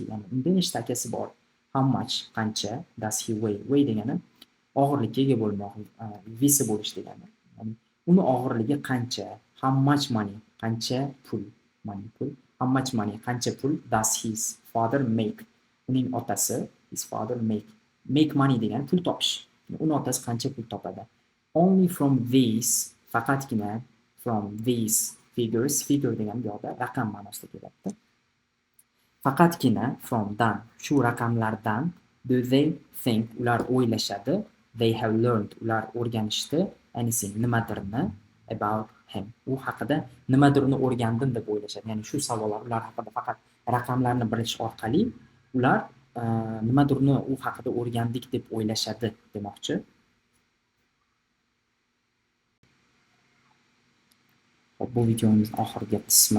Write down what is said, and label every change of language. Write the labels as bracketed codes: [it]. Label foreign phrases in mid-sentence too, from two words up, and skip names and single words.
[uz] Ya'ni unda nechta akasi bor? [en] How much, [uz] qancha? [en] Does he weigh [uz] degani og'irlikka ega bo'lmoq, visi bo'lish degani. Ya'ni uni og'irligi qancha? [en] How much money? [uz] Qancha pul? Pul. [en] How much money? [uz] Qancha pul [en] does his father make? [uz] Uning otasi, [en] his father make money [uz] degani pul topish. Uning otasi qancha pul topadi? [en] Only from these, [uz] faqatgina [en] from these figure [uz] degani bu yoqda raqam ma'nosida keladi. Faqatgina from dan, shu raqamlardan, [en] do they think, [uz] ular o'ylashadi, [en] they have learned, [uz] ular o'rganishdi, [en] anything, nimadirni, about him, [uz] u haqida nimadirni o'rgandim deb o'ylashadi. Ya'ni shu savollar ular haqida faqat raqamlarni bilish orqali ular nimadirni u haqida o'rgandik deb o'ylashadi demoqchi. Hop, bu videomizning oxirgi qismi.